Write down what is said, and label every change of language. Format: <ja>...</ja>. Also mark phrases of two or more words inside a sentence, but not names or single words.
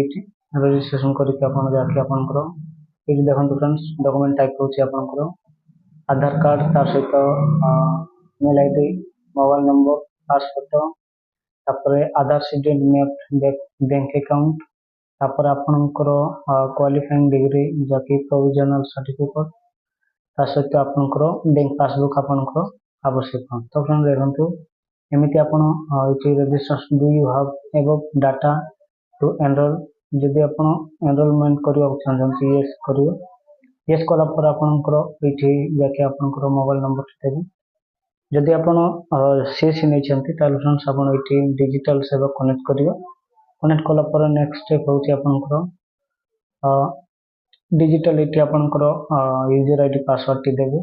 <or>ଇଠି ରଜିଷ୍ଟ୍ରେସନ କରକେ ଆପଣ ଯାକେ ଆପନକର ଇଠି ଦେଖନ୍ତୁ ଫ୍ରେଣ୍ଡସ</or> <en>document type</en> <or>ହୋଛି ଆପନକର ଆଧାର କାର୍ଡ ତାର ସହିତ</or> <en>mail ID, mobile number, passport,</en> <or>ତାପରେ</or> <en>Aadhaar seeded bank account,</en> <or>ତାପର ଆପନକର</or> <en>qualifying degree</en> <or>ଯାକେ</or> <en>provisional certificate</en> <or>ତା ସହିତ ଆପନକର</or> <en>bank passbook</en> <or>ଆପନକର ଆବଶ୍ୟକ। ତୋ ଫ୍ରେଣ୍ଡ ଦେଖନ୍ତୁ ଏମିତି ଆପଣ ଇଠି ରଜିଷ୍ଟ୍ରେସନ</or> <en>do you have above data to enroll</en> <or>ଯଦି ଆପଣ ଏନରୋଲମେଣ୍ଟ କରବା ଚାହଛନ ଯସ କରିବେ। ଯସ କଲା ପର ଆପନକର ଇଠି ଯାକେ ଆପନକର</or> <en>mobile number</en> <or>ଦେବେ। ଯଦି ଆପଣ ସିଏସସି ନହିଁ ଛନ୍ତି ତାଲ ଫ୍ରେଣ୍ଡସ ଆପଣ ଇଠି ଡିଜିଟାଲ ସେବା କନେକ୍ଟ କରିବେ। କନେକ୍ଟ କଲା ପର</or> <en>next step</en> <or>ହୋଚି ଆପନକର ଡିଜିଟାଲ ଇଠି ଆପନକର</or> <en>user ID password</en> <or>ଟି ଦେବେ।</or>